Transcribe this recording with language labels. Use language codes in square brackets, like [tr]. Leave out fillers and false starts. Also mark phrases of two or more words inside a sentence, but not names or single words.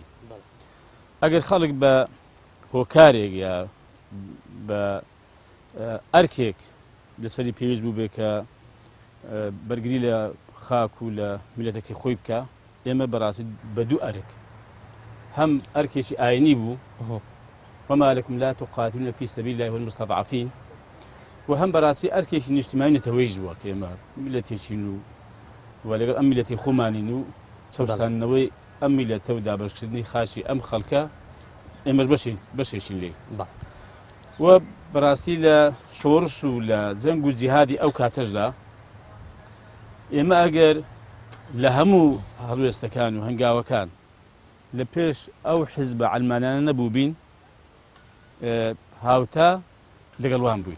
[ckb] ئەگەر خەڵک بە هۆکارێک یا بە ئەرکێک لەسەری پێویست بوو بێ کە بەرگری لە خاک و لە میلەتەکەی خۆی بکە، ئێمە بەڕاستی بە دوو ئەرک هەم ئەرکێکی ئاینی بوو [ar] وما لكم لا تقاتلون في سبيل الله والمستضعفين [ckb] و هەم بەڕاستی ئەرکێکی نیشتیمانی نەتەوەیش بووە کە ئێمە میلەتێکین و لەگەڵ ئەم میلەتی خۆمانین و چەوساندنەوەی ئەم میلەتە و دابەشکردنی خاشی ئەم خەڵکە ئێمەش بەشێکین لێ و بەڕاستی لە شۆڕش و لە جەنگ و جیهادی ئەو کاتەشدا ئێمە ئەگەر لە هەموو هەڵوێستەکان و هەنگاوەکان لە پێش ئەو حیزبە عەلمانانە نەبوو بین هاوتا لەگەڵوان بووین.